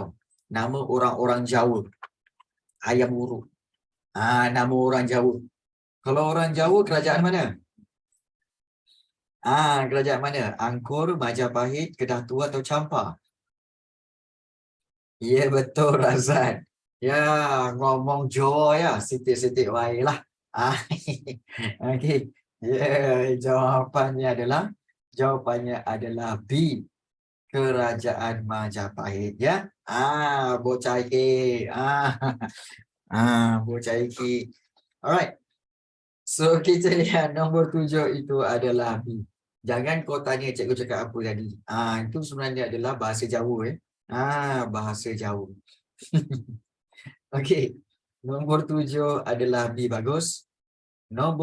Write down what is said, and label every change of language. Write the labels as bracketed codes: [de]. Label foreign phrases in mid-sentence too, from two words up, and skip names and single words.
[ms] Nama orang-orang Jawa. Hayam Wuruk. Nama orang Jawa. Kalau orang Jawa, kerajaan mana? Kerajaan mana? Angkor, Majapahit, Kedah Tua atau Champa? Ya, betul Razan. [jv] Ya, ngomong Jawa ya, sitik-sitik baiklah. [ms] Okey. Ya, jawapannya adalah B. Kerajaan Majapahit ya. [jv] Bocah iki. Bocah iki. [ms] Alright. So kita lihat nombor 7 itu adalah B. Jangan kau tanya cikgu cakap apa tadi. Itu sebenarnya adalah bahasa Jawa ya. Bahasa Jawa. Okey. Nombor 7 adalah B, bagus.